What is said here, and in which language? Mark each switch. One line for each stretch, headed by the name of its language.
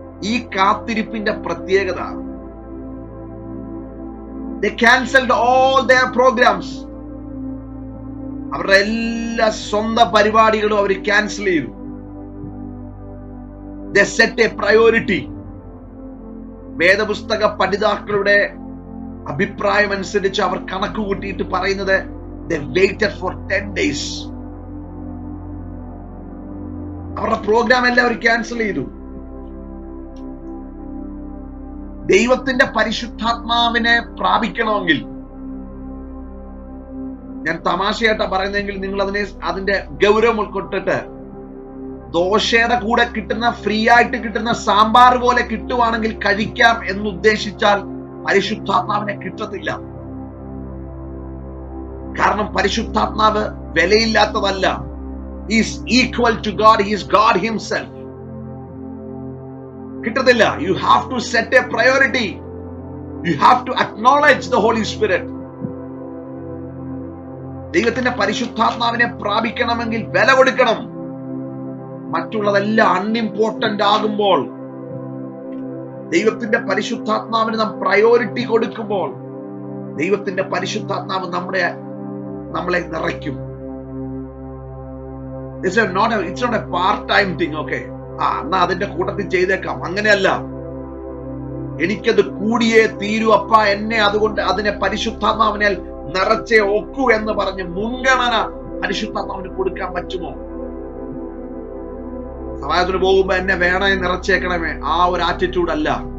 Malayalam: ഈ കാത്തിരിപ്പിന്റെ പ്രത്യേകത,
English: they cancelled all their programs.
Malayalam: അവരുടെ എല്ലാ സ്വന്തം പരിപാടികളും അവർ ക്യാൻസൽ ചെയ്തു.
English: They set a priority.
Malayalam: വേദപുസ്തക പഠിതാക്കളുടെ അഭിപ്രായം അനുസരിച്ച് അവർ കണക്ക് കൂട്ടിയിട്ട് പറയുന്നത്,
English: they waited for 10 days.
Malayalam: അവരുടെ പ്രോഗ്രാം എല്ലാം അവർ ക്യാൻസൽ ചെയ്തു. ദൈവത്തിന്റെ പരിശുദ്ധാത്മാവിനെ പ്രാപിക്കണമെങ്കിൽ, ഞാൻ തമാശയായിട്ടാ പറയുന്നതെങ്കിൽ നിങ്ങൾ അതിന്റെ ഗൗരവം ഉൾക്കൊണ്ടിട്ട്, ദോശയുടെ കൂടെ കിട്ടുന്ന ഫ്രീ ആയിട്ട് കിട്ടുന്ന സാമ്പാർ പോലെ കിട്ടുവാണെങ്കിൽ കഴിക്കാം എന്നുദ്ദേശിച്ചാൽ പരിശുദ്ധാത്മാവിനെ കിട്ടത്തില്ല. കാരണം പരിശുദ്ധാത്മാവ് വിലയില്ലാത്തതല്ല.
English: He is equal to God. He is God himself.
Malayalam: കിട്ടത്തില്ല.
English: You have to set a priority. You have to acknowledge the Holy Spirit.
Malayalam: ദൈവത്തിന്റെ പരിശുദ്ധാത്മാവിനെ പ്രാപിക്കണമെങ്കിൽ വില കൊടുക്കണം. മറ്റുള്ളതെല്ലാം അൺഇമ്പോർട്ടന്റ് ആകുമ്പോൾ, ദൈവത്തിന്റെ പരിശുദ്ധാത്മാവിന് നാം പ്രയോറിറ്റി കൊടുക്കുമ്പോൾ, ദൈവത്തിന്റെ പരിശുദ്ധാത്മാവ് നമ്മളെ നിറയ്ക്കും.
English: It's not a part-time thing.
Malayalam: Okay, എന്നാ അതിന്റെ കൂട്ടത്തിൽ ചെയ്തേക്കാം. അങ്ങനെയല്ല. എനിക്കത് കൂടിയേ തീരൂ അപ്പ, എന്നെ അതുകൊണ്ട് അതിനെ പരിശുദ്ധാത്മാവിനാൽ നിറച്ചേ ഒക്കൂ എന്ന് പറഞ്ഞ് മുൻഗണന പരിശുദ്ധാത്മാവിന് കൊടുക്കാൻ പറ്റുമോ? സമാജത്തിന് പോകുമ്പോ എന്നെ വേണേ നിറച്ചേക്കണമേ, ആ ഒരു ആറ്റിറ്റ്യൂഡ് അല്ല.